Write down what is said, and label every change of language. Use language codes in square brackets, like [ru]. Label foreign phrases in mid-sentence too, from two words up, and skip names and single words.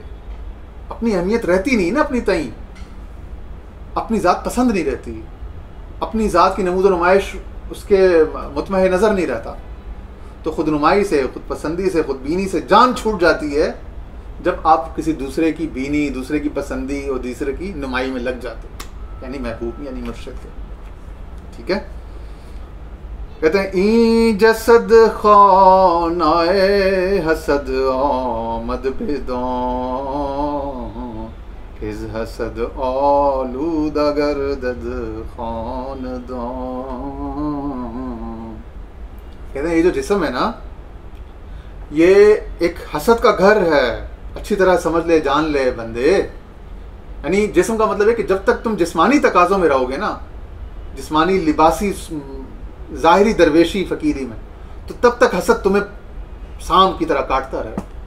[ur] اپنی اہمیت رہتی نہیں نا اپنی تئیں، اپنی ذات پسند نہیں رہتی، اپنی ذات کی نمود و نمائش اس کے مطمع نظر نہیں رہتا. تو خود نمائی سے، خود پسندی سے، خود بینی سے جان چھوٹ جاتی ہے جب آپ کسی دوسرے کی بینی، دوسرے کی پسندی اور دوسرے کی نمائی میں لگ جاتے ہیں، یعنی محبوب، یعنی مرشد کے. ٹھیک ہے. کہتے ہیں [fa] این جسد خانائے حسد آمد بدان، کز حسد آلودہ گردد خاندان. [ur] کہتے ہیں یہ جو جسم ہے نا، یہ ایک حسد کا گھر ہے. اچھی طرح سمجھ لے، جان لے بندے. یعنی جسم کا مطلب ہے کہ جب تک تم جسمانی تقاضوں میں رہو گے نا، جسمانی، لباسی، ظاہری درویشی، فقیری میں، تو تب تک حسد تمہیں سام کی طرح کاٹتا رہے.